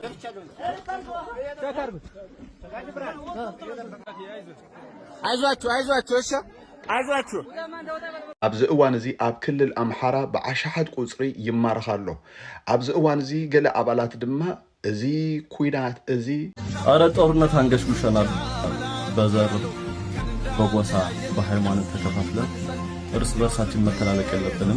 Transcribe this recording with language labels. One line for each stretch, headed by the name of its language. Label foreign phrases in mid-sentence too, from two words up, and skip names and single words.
Amharic: አይዟችሁ እሺ አይዟችሁ
Tigrinya: ኣብዚ እዋን እዚ ኣብ ክልል ኣምሓራ ብዓሻሓት ቁጽሪ ይማረኻሎ። ኣብዚ እዋን እዚ ገለ ኣባላት ድማ እዚ ኩናት እዚ
Amharic: አረ ጦርነት አንገሽግሸናል። በዘር በጎሳ በሃይማኖት ተከፋፍለን እርስ በርሳችን መተላለቅ የለብንም።